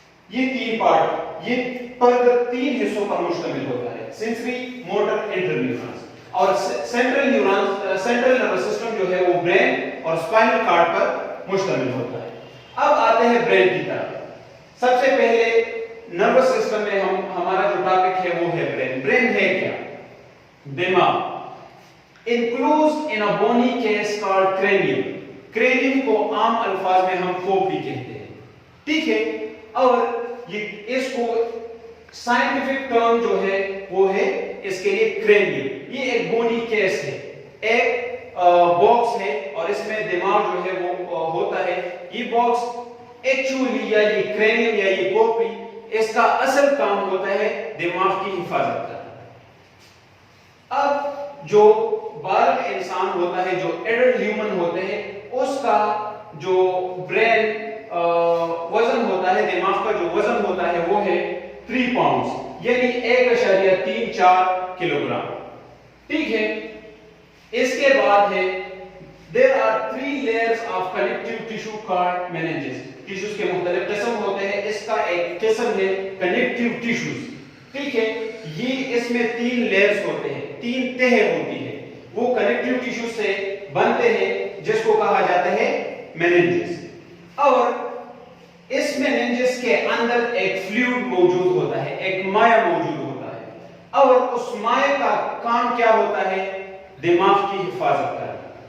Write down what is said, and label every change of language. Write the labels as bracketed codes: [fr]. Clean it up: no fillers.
[ur] یہ تین پارٹ یہ پر تین حصوں پر مشتمل ہوتا ہے, سینسری, موٹر, انٹر نیورونز. اور سینٹرل نروس سسٹم جو ہے وہ برین اور اسپائنل کارڈ پر مشتمل ہوتا ہے. اب آتے ہیں برین کی طرف. سب سے پہلے نروس سسٹم میں ہمارا جو ٹاپک ہے وہ ہے برین. برین ہے کیا؟ دماغ. [en] enclosed in a bony case called cranium. [ur] cranium کو عام الفاظ میں ہم کھوپڑی کہتے ہیں. ٹھیک ہے, اور یہ اس کو سائنٹیفک ٹرم جو ہے وہ ہے اس کے لیے کرینیم. یہ ایک بونی کیس ہے, ایک باکس ہے, اور اس میں دماغ جو ہے وہ ہوتا ہے. یہ باکس ایکچولی یا یہ کرینیم یا یہ کھوپڑی, اس کا اصل کام ہوتا ہے دماغ کی حفاظت کرنا. اب جو بالغ انسان ہوتا ہے, جو ایڈلٹ ہیومن ہوتے ہیں, اس کا جو برین وزن ہوتا ہے, دماغ کا جو وزن ہوتا ہے وہ ہے 3 پاؤنڈز یعنی 1.34 کلو گرام. ٹھیک ہے, اس کے بعد ہے [en] there are 3 layers of connective tissue called meninges. [ur] Tissues کے مختلف قسم ہوتے ہیں, اس کا ایک قسم ہے connective tissues. ٹھیک ہے, یہ اس میں 3 لیئرز ہوتے ہیں, 3 تہیں ہوتی ہیں, وہ connective tissues سے بنتے ہیں جس کو کہا جاتا ہے meninges. اور اس meninges کے اندر ایک فلوئڈ موجود ہوتا ہے, ایک مائع موجود ہوتا ہے, اور اس مائع کا کام کیا ہوتا ہے؟ دماغ کی حفاظت کرنا.